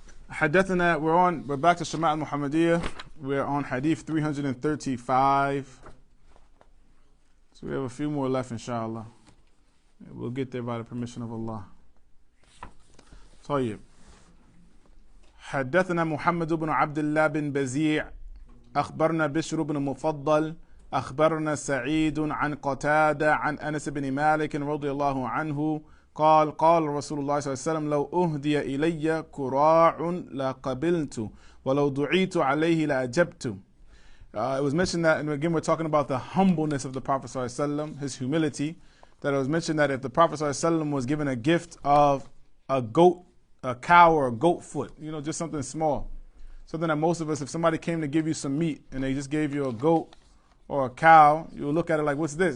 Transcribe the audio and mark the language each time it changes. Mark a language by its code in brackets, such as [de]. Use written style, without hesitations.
[ar] حدثنا, [en] we're back to Shamaail al Muhammadiyyah. We're on Hadeeth 335. So we have a few more left, inshallah. We'll get there by the permission of Allah. [ar] طيب. حدثنا محمد بن عبد الله بن بزيع أخبرنا بشر بن مفضل أخبرنا سعيد عن قتادة عن أنس بن مالك رضي الله عنه قال قال رسول الله صلى الله عليه وسلم لو أهدي إلي كراع لقبلت ولو دعيت عليه لأجبت. [en] It was mentioned that, and again we're talking about the humbleness of the Prophet [ar] صلى الله عليه وسلم, [en] his humility, that it was mentioned that if the Prophet [ar] صلى الله عليه وسلم [en] was given a gift of a goat, a cow or a goat foot, just something small, something that most of us, if somebody came to give you some meat and they just gave you a goat or a cow, you will look at it like, what's this?